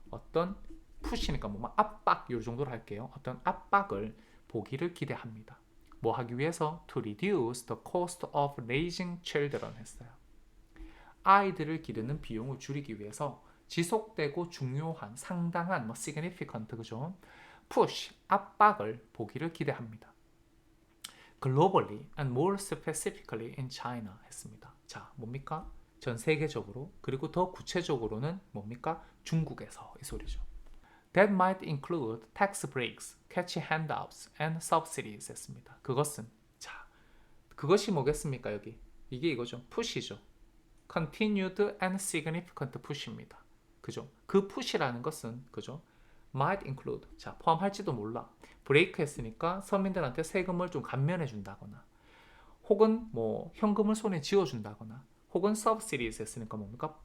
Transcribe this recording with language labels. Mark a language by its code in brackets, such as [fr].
[ko] 어떤 푸시니까 뭐 압박 요 정도로 할게요. 어떤 압박을 보기를 기대합니다. 뭐 하기 위해서? [en] To reduce the cost of raising children [ko] 했어요. 아이들을 기르는 비용을 줄이기 위해서 지속되고 중요한 상당한 뭐 significant 그죠? push 압박을 보기를 기대합니다. [en] globally and more specifically in China [ko] 했습니다. 자, 뭡니까? 전 세계적으로 그리고 더 구체적으로는 뭡니까? 중국에서 이 소리죠. [en] That might include tax breaks, cash handouts, and subsidies [ko] 했습니다. 그것은 자, 그것이 뭐겠습니까? 여기 이게 이거죠. push이죠. [en] continued and significant push [ko] 입니다. 그죠? 그 push라는 것은 그죠? [en] might include. [ko] 자, 포함할지도 몰라. 브레이크 했으니까 서민들한테 세금을 좀 감면해 준다거나, 혹은 뭐 현금을 손에 쥐어 준다거나, 혹은 subsidies 했으니까 뭡니까?